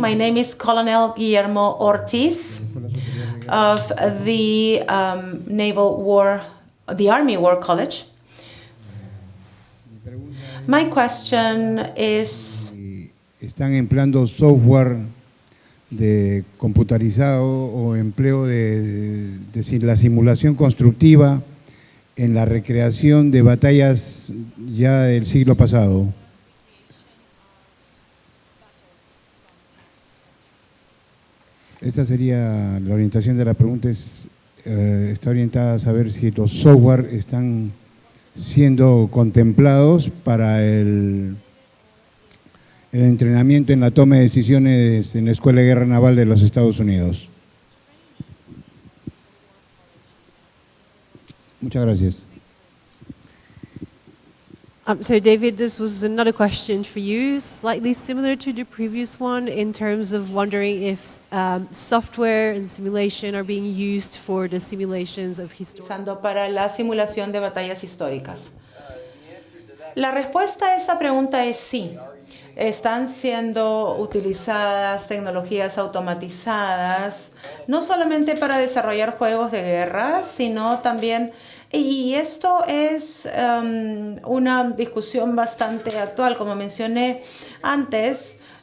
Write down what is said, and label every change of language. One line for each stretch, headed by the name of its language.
English: My name is Colonel Guillermo Ortiz of the Army War College. My question is,
Spanish: ¿están empleando software de computarizado o empleo de la simulación constructiva en la recreación de batallas ya del siglo pasado? Esta sería la orientación de la pregunta. Está orientada a saber si los software están siendo contemplados para el entrenamiento en la toma de decisiones en la Escuela de Guerra Naval de los Estados Unidos. Muchas gracias.
English: So David, this was another question for you, slightly similar to the previous one in terms of wondering if software and simulation are being used for the simulations of history.
Spanish: Para la simulación de batallas históricas. La respuesta a esa pregunta es sí. Están siendo utilizadas tecnologías automatizadas, no solamente para desarrollar juegos de guerra, sino también, y esto es una discusión bastante actual, como mencioné antes.